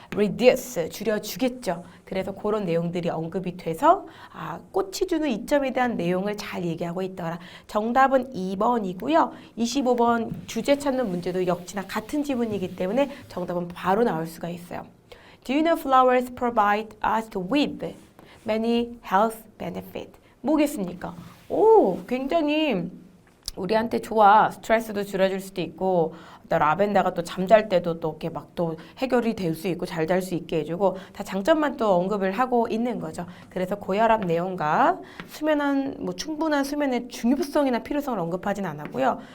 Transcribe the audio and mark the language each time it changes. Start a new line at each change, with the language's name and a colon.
Korean: reduce, 줄여주겠죠. 그래서 그런 내용들이 언급이 돼서 꽃이 주는 이점에 대한 내용을 잘 얘기하고 있더라. 정답은 2번이고요. 25번 주제 찾는 문제도 역시나 같은 지문이기 때문에 정답은 바로 나올 수가 있어요.
English: Do you know flowers provide us with many health benefits?
Korean: 뭐겠습니까? 오, 굉장히 우리한테 좋아. 스트레스도 줄여줄 수도 있고 또 라벤더가 또 잠잘 때도 또 이렇게 막 또 해결이 될 수 있고 잘 잘 수 있게 해주고 다 장점만 또 언급을 하고 있는 거죠. 그래서 고혈압 내용과 충분한 수면의 중요성이나 필요성을 언급하진 않았고요.